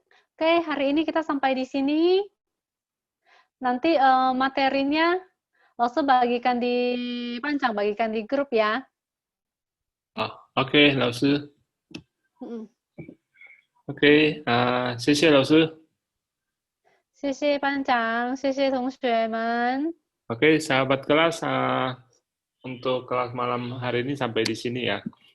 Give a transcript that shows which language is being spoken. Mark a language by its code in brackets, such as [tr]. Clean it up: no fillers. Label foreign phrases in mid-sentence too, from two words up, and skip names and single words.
[id] Oke, hari ini kita sampai di sini. Nanti materinya langsung bagikan bagikan di grup ya. [zh] OK，老师 Mm-mm. ，OK，谢谢老师。谢谢班长，谢谢同学们。 [id] Oke, sahabat kelas, untuk kelas malam hari ini sampai di sini ya.